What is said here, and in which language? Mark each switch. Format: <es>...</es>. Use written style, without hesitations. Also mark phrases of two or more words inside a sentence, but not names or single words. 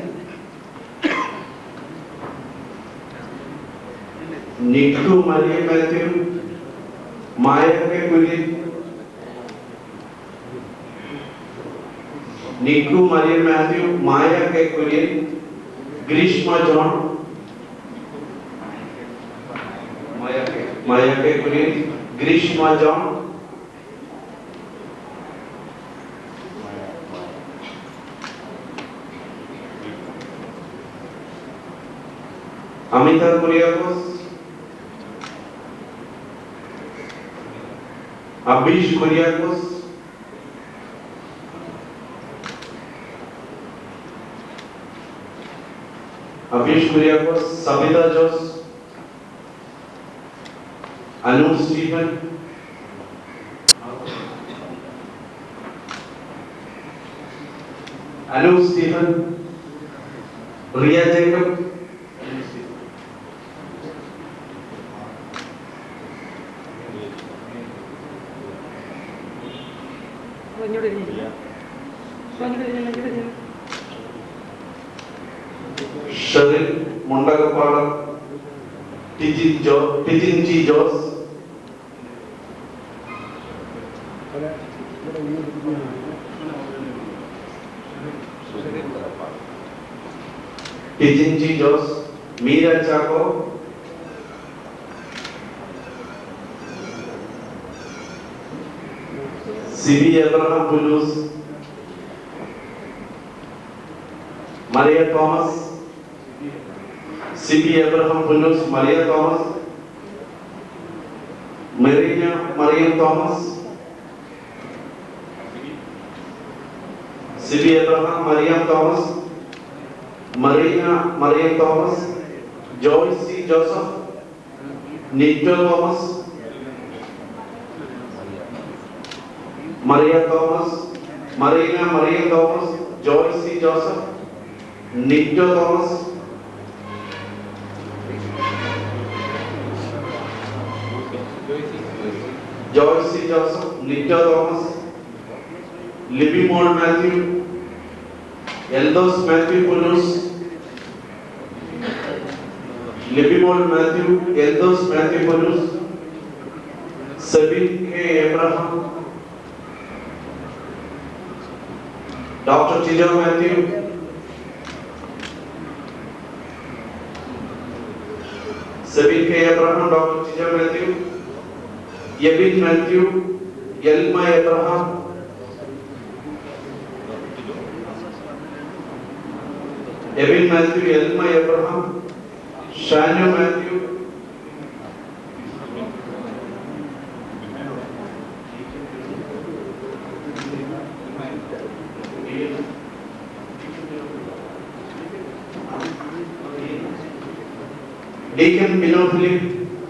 <ml>നിക്കു മരിയ മാത്യു, മായ കെ കുര്യൻ, നിക്കു മരിയ മാത്യു, മായ കെ കുര്യൻ, ഗ്രീഷ്മ ജോൺ, മായ കെ കുര്യൻ, ഗ്രീഷ്മ ജോൺ. अमिता कुरियाकोस, अभिष कुरियाकोस, सबिता जोस, अनु स्टीफन, रिया जैकब, ഷറിൻ മുണ്ടകപ്പാടം, ടിജിൻ ജി ജോസ്, मीरा चाको, सिबी एब्राहम पुलूस, Maria Thomas, सिबी एब्राहम पुलूस, Maria Thomas, Marina Mariam Thomas, सिबी एब्राहम Mariam Thomas, Marina Maria Thomas, Joyce C. Joseph, Nito Thomas, Maria Thomas, Marina Maria Thomas, Joyce C. Joseph, Nito Thomas, Joyce C. Joseph, Nito Thomas, Libby Moore Matthew, Eldos Matthew Pulus, Libby Moore Matthew, Eldos Matthew Pulus, Sabine K. Abraham, Dr. Tijo Matthew, Sabine K. Abraham, Dr. Tijo Matthew, Yevin Matthew, Yelma Abraham, Yevin Matthew, Yelma Abraham, Shanu Matthew, Deacon Pino Philip,</ml>